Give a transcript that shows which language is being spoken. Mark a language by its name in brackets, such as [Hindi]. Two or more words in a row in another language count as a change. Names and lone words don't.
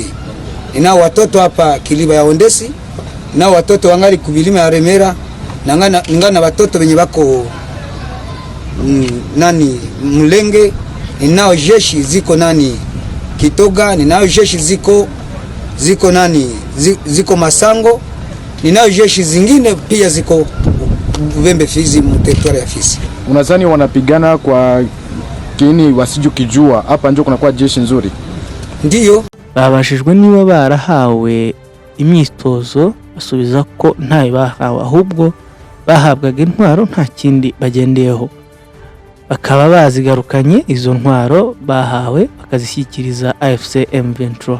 [Swahili] Ninao watoto hapa Kiliba ya Ondesi, ninao watoto wangali kubilima ya Remera, ngana watoto wenye bako Mulenge, ninao jeshi ziko Kitoga, ninao jeshi ziko Masango, ninao jeshi zingine pia ziko Bubembe Fizi mteritwari ya Fizi. Unadhani wanapigana kwa kini wasijukijua hapa ndio kunakuwa jeshi nzuri? Ndiyo. [Kinyarwanda] Babashijwe niba barahawe imyitozo basubiza ko ntayo bahawe, ahubwo bahabwaga intwaro nta kindi bagendeyeho, bakaba bazigarukanye izo ntwaro bahawe bakazishyikiriza AFC M23.